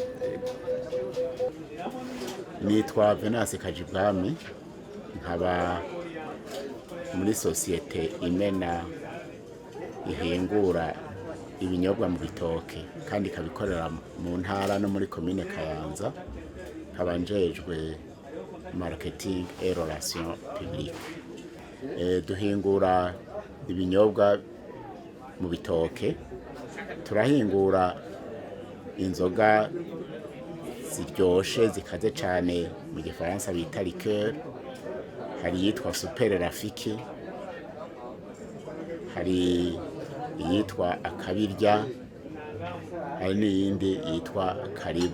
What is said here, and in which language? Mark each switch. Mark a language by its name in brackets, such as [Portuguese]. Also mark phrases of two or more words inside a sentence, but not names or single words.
[Rundi] Nitwa Venance Kajibwami, nkaba muri societe imena ihingura ibinyobwa mu bitoke kandi kabikorera mu ntara no muri commune Kayanza, kabanjejwe [French] marketing et relations publiques. [Rundi] Duhingura ibinyobwa mu bitoke, turahingura inzoga ziryoshe zikaze cyane mu gifaransa bita liqueur, hari yitwa Super Rafiki, hari yitwa Akabirya, hari n'iyindi yitwa Karibu.